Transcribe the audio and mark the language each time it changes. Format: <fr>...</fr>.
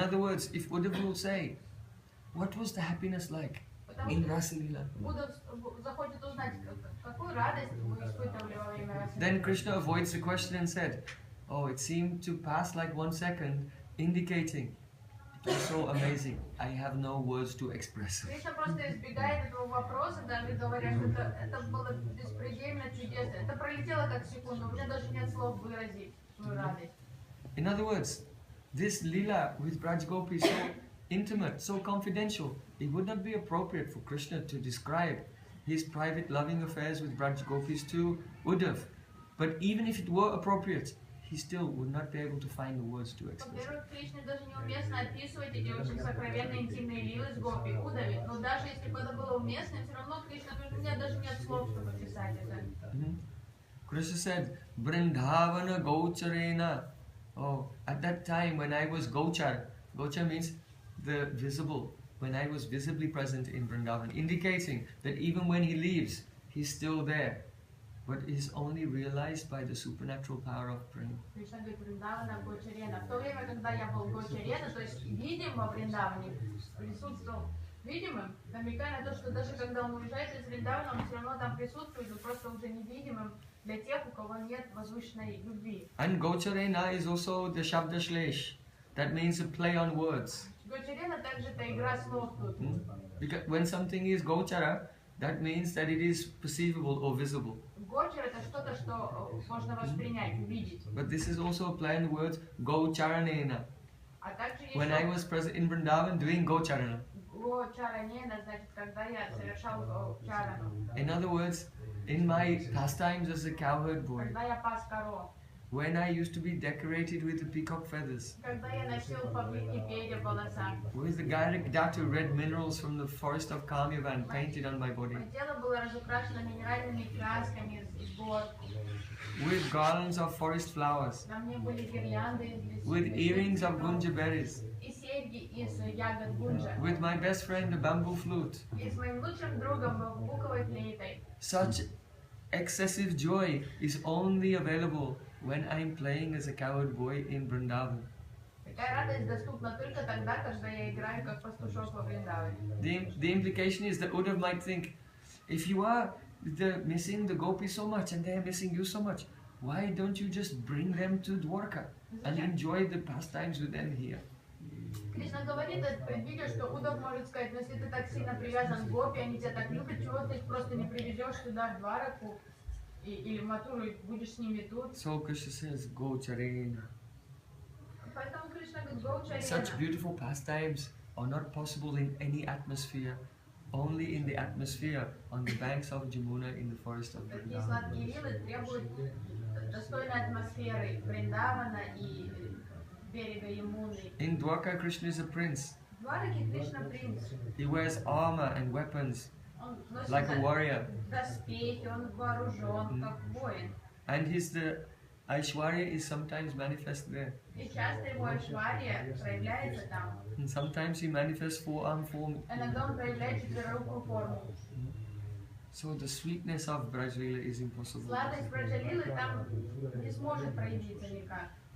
<en>other words, if Uddhava will say, what was the happiness like in Rasa Leela?</en> <ru>Будда захочет узнать, какую радость вы испытывали во время Раса Лилы.</ru> <en>Then Krishna avoids the question and said, oh, it seemed to pass like 1 second, indicating it was so amazing. I have no words to express.</en> <ru>Кришна просто избегает этого вопроса, даже говоря, что это было беспредельно чудесно. Это пролетело как секунда, у меня даже нет слов выразить свою радость.</ru> <en>In other words, this lila with Braj Gopi is so intimate, so confidential. It would not be appropriate for Krishna to describe his private loving affairs with Braj Gopis to Uddhav. But even if it were appropriate, he still would not be able to find the words to express it.</en> <ru>Во-первых, Кришне даже неуместно описывать эти очень сокровенные интимные лилы с Гопи, Удаве. Но даже если бы это было уместно, все равно Кришна говорит, у меня даже нет слов, чтобы описать это.</ru> <en>Krishna said, Brindhavana Gocharena. Oh, at that time when I was Gochar, Gochar means the visible, when I was visibly present in Vrindavan, indicating that even when he leaves, he's still there, but is only realized by the supernatural power of prema.</en> <ru>Кришна говорит, Вриндавана Гочарена. В то время, когда я был Гочарена, то есть видим во Вриндаване, присутствовал видимым, намекая на то, что даже когда он уезжает из Вриндавана, он все равно там присутствует, но просто уже невидимым для тех, у кого нет возвышенной любви.</ru> <en>And Gocharena is also the Shabda Shlesh. That means a play on words.</en> <ru>Гочарена также это игра слов тут.</ru> <en>Because when something is Gochara, that means that it is perceivable or visible.</en> <ru>Гочар это что-то, что можно воспринять, увидеть.</ru> <en>But this is also a play on words, Gocharanena.</en> <ru>А также</ru> <en>When I</en> <ru>еще</ru> <en>was present in Vrindavan doing Gocharana.</en> <ru>Гочаранена, значит, когда я совершал Гочарану.</ru> <en>In other words, in my pastimes as a cowherd boy,</en> <ru>Когда я пас коров.</ru> <en>when I used to be decorated with the peacock feathers,</en> <ru>Когда я носил павлиньи перья в волосах.</ru> <en>with the Gairik Dhatu red minerals from the forest of Kamyavan painted on my body,</en> <ru>Мое тело было разукрашено минеральными красками из гор.</ru> <en>with garlands of forest flowers,</en> <ru>На мне были гирлянды из</ru> <en>with earrings of gunja berries,</en> <ru>и серьги из ягод гунджа.</ru> <en>with my best friend the bamboo flute.</en> <ru>И с моим лучшим другом бамбуковой флейтой.</ru> <en>Such excessive joy is only available when I'm playing as a cowherd boy in Vrindavan.</en> <ru>Такая радость доступна только тогда, когда я играю как пастушок во Вриндаване.</ru> <en>The implication is that Uddhav might think, if you are missing the gopis so much and they are missing you so much, why don't you just bring them to Dwarka and enjoy the pastimes with them here?</en> <ru>Кришна говорит, предвидя, что Удав может сказать, но если ты так сильно привязан к гопи, они тебя так любят, чего ты их просто не привезешь сюда, в Двараку, или в Матуру, и будешь с ними тут.</ru> <en>So Krishna says, Gocharena.</en> <ru>Поэтому Кришна говорит, Гочарена.</ru> <en>Such beautiful pastimes are not possible in any atmosphere, only in the atmosphere on the banks of Jamuna in the forest of</en> <ru>Такие</ru> <en>Vrindavan.</en> <ru>сладкие лилы требуют достойной атмосферы Вриндавана и берега Ямуны.</ru> <en>In Dwarka, Krishna is a prince.</en> <ru>В Двараке Кришна принц.</ru> <en>He wears armor and weapons</en> <ru>Он носит</ru> <en>like a warrior.</en> <ru>доспехи, он вооружен, как воин.</ru> <en>And the Aishwarya is sometimes manifest there.</en> <ru>И часто его Айшвария проявляется там.</ru> <en>And sometimes he manifests forearm form.</en> <ru>Иногда он проявляет четверорукую форму.</ru> <en>So the sweetness of Braj Leela is impossible.</en> <ru>Сладость Браджалилы там не сможет проявиться никак.</ru>